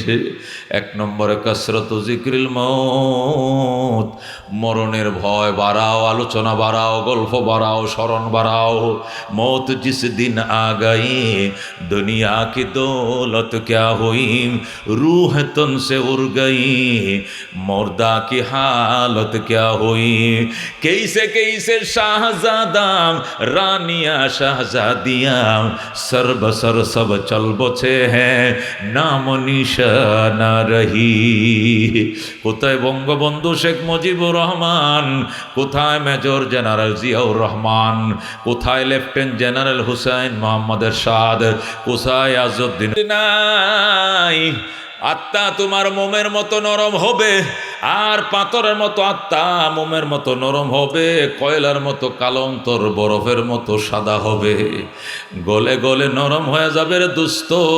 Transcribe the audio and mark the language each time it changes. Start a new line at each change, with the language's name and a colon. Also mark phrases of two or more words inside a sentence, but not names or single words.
Bangla: 1 নম্বরে
Arabic: كثرة ذكر الموت,
Bangla: মরণের ভয় বাড়াও, আলোচনা বাড়াও, গল্প বাড়াও, স্মরণ বাড়াও।
Urdu: موت جس دن آ گئی دنیا کی دولت کیا ہوئی، روح تن سے اڑ گئی مردہ کی حالت کیا ہوئی. کیسے کیسے شاہزادہ رانیا شاہزادیا سربسر سب چل بچے ہیں نام نشانہ رہی.
Bangla: কোথায় বঙ্গবন্ধু শেখ মুজিবুর রহমান, কোথায় মেজর জেনারেল জিয়াউর রহমান, কোথায় লেফটেন্যান্ট জেনারেল হুসাইন মোহাম্মদ এরশাদ, কোথায় আজউদ্দিন? নাই। আত্মা তোমার মোমের মতো নরম হবে, আর পাথরের মতো আত্মা মোমের মতো নরম হবে, কয়লার মতো কালো অন্তর বরফের মতো সাদা হবে, গলে গলে নরম হয়ে যাবে রে দুস্থ।